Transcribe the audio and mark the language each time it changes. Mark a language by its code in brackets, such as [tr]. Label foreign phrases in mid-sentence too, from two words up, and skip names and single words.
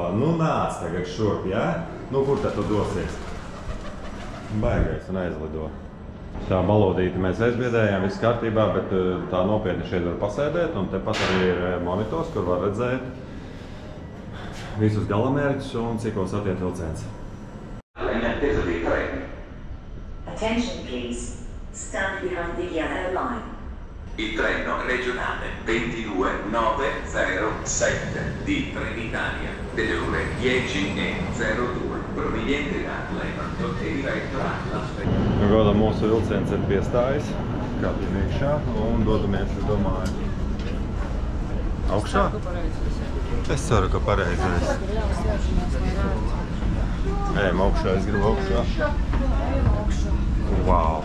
[lv] Nu, nāc tagad šurp, jā? Nu, kur tad tu dosies? Baigais un aizlido. Tā balodīti mēs aizbiedējām, viss kārtībā, bet tā nopietni šeit var pasēdēt. Un tepat arī ir monitors, kur var redzēt visus galamērķus un cikos attiet vilciens. [en] Attention please. Stand behind the yellow line. [it] Il treno regionale 22907 di Trenitalia delle ore 10:02 proveniente da Levanto e diretto a Las Vegas. [lv] Nu, godam, mūsu vilciens ir piestājis, kāpjam iekšā un dodamies, es domāju, augšā. Es ceru, ka pareizais. Ejam augšā, es gribu augšā. Wow!